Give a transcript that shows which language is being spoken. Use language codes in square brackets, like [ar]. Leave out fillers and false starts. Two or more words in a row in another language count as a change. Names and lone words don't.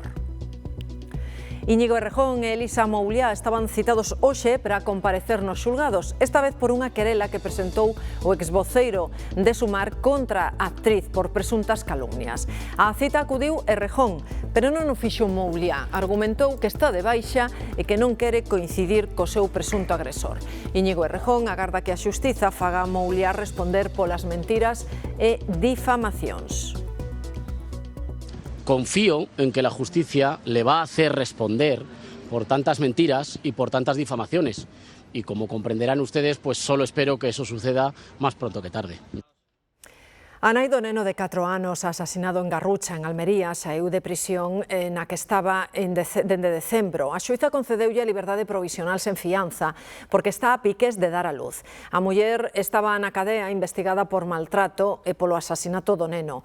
[gl] Íñigo Errejón e Elisa Mouliá estaban citados hoxe para comparecer nos xulgados, esta vez por unha querela que presentou o exvoceiro de Sumar contra a actriz por presuntas calumnias. A cita acudiu Errejón, pero non o fixo Mouliá. Argumentou que está de baixa e que non quere coincidir co seu presunto agresor. Íñigo Errejón agarda que a xustiza faga a Mouliá responder polas mentiras e difamacións. [es] Confío en que la justicia le va a hacer responder por tantas mentiras y por tantas difamaciones. Y como comprenderán ustedes, pues solo espero que eso suceda más pronto que tarde. [gl] A nai do neno de 4 anos asasinado en Garrucha, en Almería, saíu de prisión na que estaba dende decembro. A xuíza concedeulle a liberdade provisional sen fianza, porque está a piques de dar a luz. A muller estaba na cadea investigada por maltrato e polo asasinato do neno.